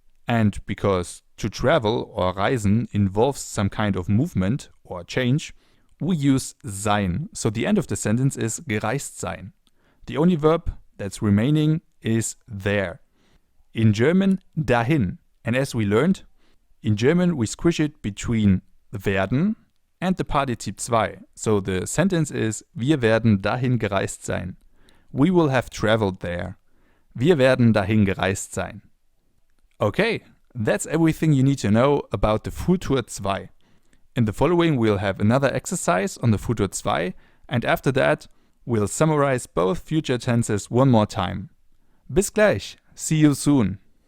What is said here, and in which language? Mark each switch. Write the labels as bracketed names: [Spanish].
[English] And because to travel or reisen involves some kind of movement or change, we use sein. So the end of the sentence is gereist sein. The only verb that's remaining is there. In German, dahin. And as we learned, in German we squish it between werden and the Partizip 2. So the sentence is [German] wir werden dahin gereist sein. [English] We will have traveled there. [German] Wir werden dahin gereist sein. [English] Okay, that's everything you need to know about the Futur 2. In the following we'll have another exercise on the Futur 2, and after that we'll summarize both future tenses one more time. [German] Bis gleich. [English] See you soon.